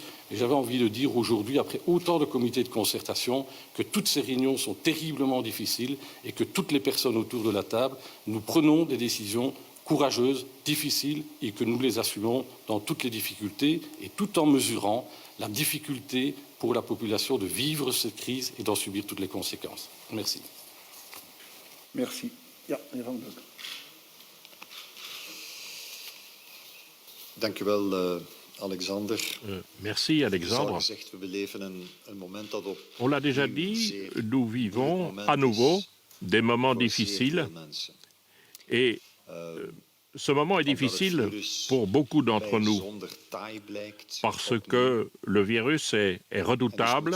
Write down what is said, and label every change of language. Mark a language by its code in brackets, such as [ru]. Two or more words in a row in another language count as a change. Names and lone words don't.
[fr] Et j'avais envie de dire aujourd'hui, après autant de comités de concertation, que toutes ces réunions sont terriblement difficiles et que toutes les personnes autour de la table, nous prenons des décisions courageuses, difficiles, et que nous les assumons dans toutes les difficultés, et tout en mesurant la difficulté pour la population de vivre cette crise et d'en subir toutes les conséquences. Merci. Merci. [nl] Dank u wel, Alexander. [fr] Merci, Alexandre. On l'a déjà dit, nous vivons à nouveau des moments difficiles et ce moment est difficile pour beaucoup d'entre nous parce que le virus est redoutable.